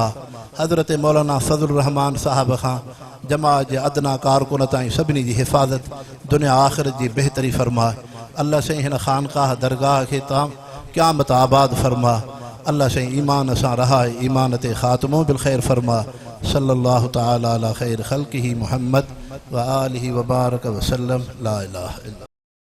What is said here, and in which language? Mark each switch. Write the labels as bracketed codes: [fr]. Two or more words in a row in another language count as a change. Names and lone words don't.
[sd] हज़रत मौलाना फ़ज़लुर रहमान साहब खां जमात जे अदना कारकुन ताईं सभिनी जी हिफ़ाज़त दुनिया आख़िरत जी बहितरी फरमा। अल्लाह से हिन ख़ानक़ाह दरगाह खे ताम क़यामत आबाद फरमा। अल्लाह से ईमान सां रहाए, ईमान ते ख़ात्मो बिल ख़ैर फरमा। [ar] صلى الله تعالى على خير خلقه محمد وآله وبارك وسلم. لا إله إلا الله.